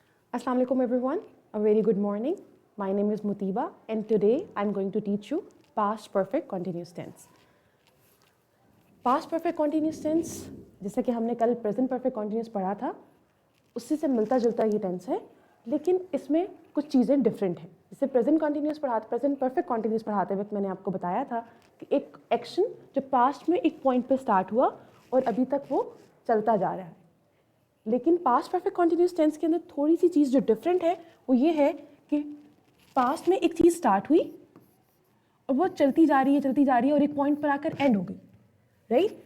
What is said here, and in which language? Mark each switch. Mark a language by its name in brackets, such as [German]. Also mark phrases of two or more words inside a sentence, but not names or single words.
[Arabic] السلام عليكم everyone. [English] A very good morning. My name is Mutiba and today I'm going to teach you past perfect continuous tense. Past perfect continuous tense [Hindi] जैसा कि हमने कल [English] present perfect continuous [Hindi] पढ़ा था उससे से मिलता जुलता ये टेंस है, लेकिन इसमें कुछ चीज़ें डिफरेंट हैं। जैसे [English] present perfect continuous [Hindi] पढ़ाते वक्त मैंने आपको बताया था कि एक एक्शन जो पास्ट में एक पॉइंट पे स्टार्ट हुआ और अभी तक वो चलता जा रहा है, लेकिन [English] past perfect continuous tense [Hindi] के अंदर थोड़ी सी चीज़ जो डिफरेंट है वो ये है कि पास्ट में एक चीज़ स्टार्ट हुई और वो चलती जा रही है और एक पॉइंट पर आकर एंड हो गई, राइट।